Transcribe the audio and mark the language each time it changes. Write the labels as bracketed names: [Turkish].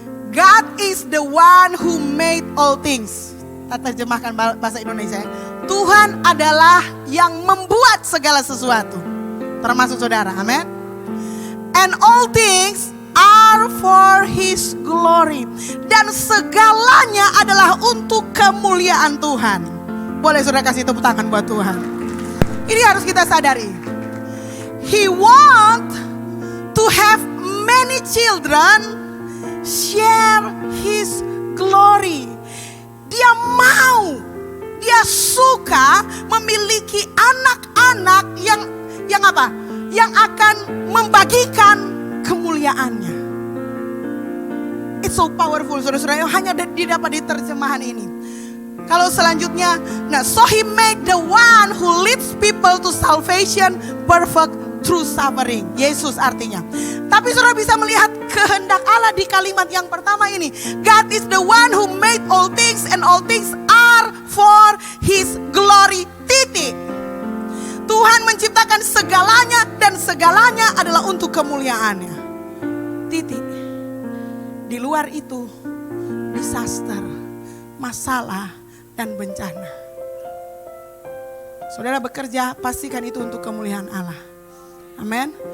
[English] God is the one who made all things. [Indonesian] Kita terjemahkan bahasa Indonesia. Tuhan adalah yang membuat segala sesuatu, termasuk saudara. Amin. [English] And all things are for His glory. [Indonesian] Dan segalanya adalah untuk kemuliaan Tuhan. Boleh saudara kasih tepuk tangan buat Tuhan. Ini harus kita sadari. [English] He want to have many children share His glory. [Indonesian] Dia mau, dia suka memiliki anak-anak yang apa? Yang akan membagikan kemuliaannya. It's so powerful saudara-saudara, hanya didapat di terjemahan ini. [English] Kalau selanjutnya, so He made the one who leads people to salvation perfect through suffering. Yesus artinya. [Indonesian] Tapi saudara bisa melihat kehendak Allah di kalimat yang pertama ini. [English] God is the one who made all things and all things are for His glory. [Indonesian] Titik. Tuhan menciptakan segalanya dan segalanya adalah untuk kemuliaannya. Titik. Di luar itu disaster, masalah dan bencana. Saudara bekerja, pastikan itu untuk kemuliaan Allah. Amin.